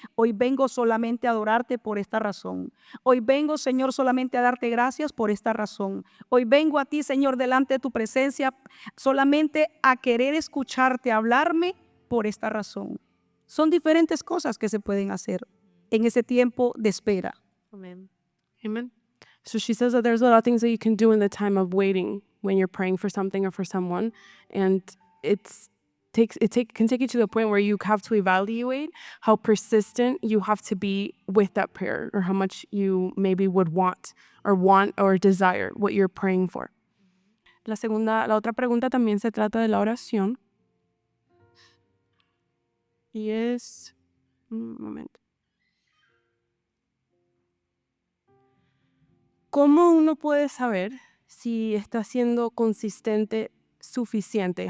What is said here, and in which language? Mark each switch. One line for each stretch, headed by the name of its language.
Spanish: Hoy vengo solamente a adorarte por esta razón. Hoy vengo, Señor, solamente a darte gracias por esta razón. Hoy vengo a ti, Señor, delante de tu presencia, solamente a querer escucharte, hablarme por esta razón. Son diferentes cosas que se pueden hacer en ese tiempo de espera. Amén.
English: Amen. So she says that there's a lot of things that you can do in the time of waiting when you're praying for something or for someone. And can take you to the point where you have to evaluate how persistent you have to be with that prayer or how much you maybe would want or desire what you're praying for.
Spanish: La otra pregunta también se trata de la oración. Y es, un momento. ¿Cómo uno puede saber si está siendo consistente suficiente?